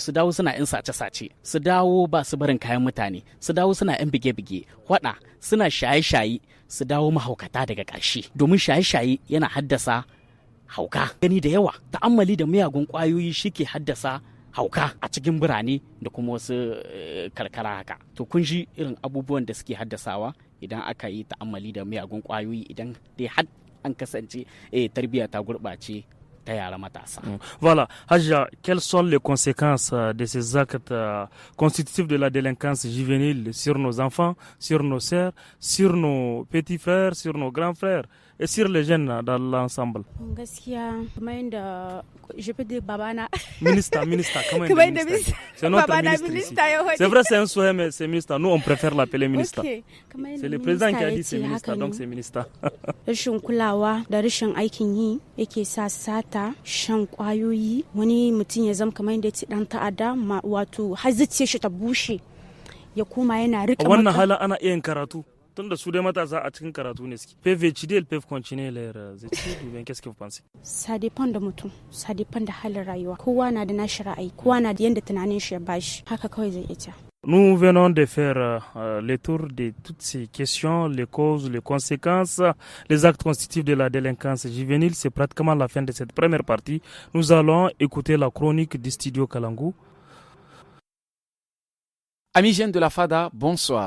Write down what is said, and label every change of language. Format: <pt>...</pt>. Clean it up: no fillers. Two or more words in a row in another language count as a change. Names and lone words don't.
<ha>su dawo suna 'yan sace-sace su dawo ba su barin kayan mutane su dawo suna 'yan bige-bige hwada suna shaye-shaye su dawo mahaukata daga ƙarshe domin shaye-shaye yana haddasa hauka gani da yawa ta'ammali da miyagun ƙwayoyi shi ke haddasa hauka a cikin birane da kuma wasu karkara haka to kun ji irin abubuwan da suke haddasawa idan aka yi ta'ammali da miyagun kwayoyi idan dai har an kasance tarbiyya ta gurɓace ta yara matasa.</ha> <fr>Voilà, Hadja, quelles sont les conséquences de ces actes constitutifs de la délinquance juvénile sur nos enfants, sur nos sœurs, sur nos petits frères, sur nos grands frères et sur les jeunes dans l'ensemble?</fr> <ha>Gaskiya kamar yadda</ha> <fr>je peux dire</fr> <ha>babana</ha> <fr>ministre</fr> <ha>kamar yadda</ha> <fr>ministre c'est notre ministre ici. C'est vrai, c'est un souhait, mais c'est ministre, nous on préfère l'appeler ministre. Okay. C'est le président qui a dit c'est ministre, donc c'est ministre.</fr> <ha>Rashin kulawa da rashin aikin yi yake sa sata shan kwayoyi wani mutum ya zama kamar yadda dan ta'adda wato har zuciyar shi ta bushe ya koma yana rika wannan hala ana iya karatu tunda su dai matasa a cikin karatu ne suke</ha> <fr>peuvent étudier, peuvent continuer leurs études ou bien qu'est-ce que vous pensez? Ça dépend</fr> <ha>da mutum,</ha> <fr>ça dépend</fr> <ha>da halin rayuwa, kowa na da nashi ra'ayi, kowa na da yanda tunanin shi ya bashi, haka kawai zai iya.</ha> <fr>Nous venons de faire le tour de toutes ces questions, les causes, les conséquences, les actes constitutifs de la délinquance juvénile. C'est pratiquement la fin de cette première partie. Nous allons écouter la chronique du studio Kalangu. Amis jeunes de la FADA, bonsoir.</fr>